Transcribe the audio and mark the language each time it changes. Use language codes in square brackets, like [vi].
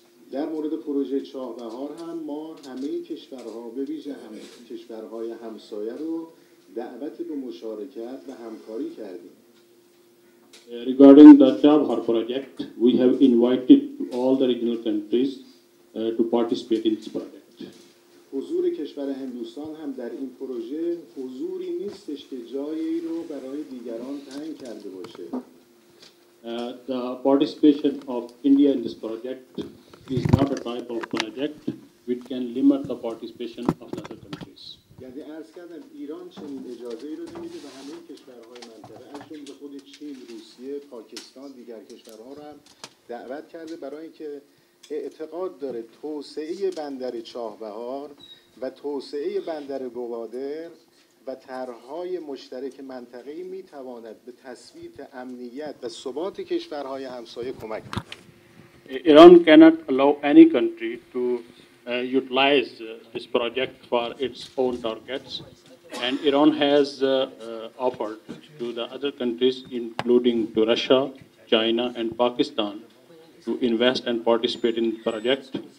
[fa] در مورد پروژه چابهار هم ما همه کشورها به ویژه کشورهای همسایه رو دعوت به مشارکت و همکاری کردیم. [en] Regarding the Chabhar project, we have invited all the regional countries to participate in this project. [fa] حضور کشور هندوستان هم در این پروژه حضوری نیستش که جایی رو برای دیگران تعیین کرده باشه. [en] The participation of India in this project is not a type of project which can limit the participation of the other countries. [fa] یعنی عرض کردم ایران چنین اجازه‌ای رو نمیده و همه کشورهای منطقه از جمله خود چین، روسیه، پاکستان، دیگر کشورها رو هم دعوت کرده برای اینکه اعتقاد داره توسعه بندر چاهبهار و توسعه بندر گوادر و طرح‌های مشترک منطقه‌ای می‌تواند به تثبیت امنیت و ثبات کشورهای همسایه کمک کند. [en] Iran cannot allow any country to utilize this project for its own targets, and Iran has offered to the other countries, including to Russia, China, and Pakistan, to invest and participate in the project.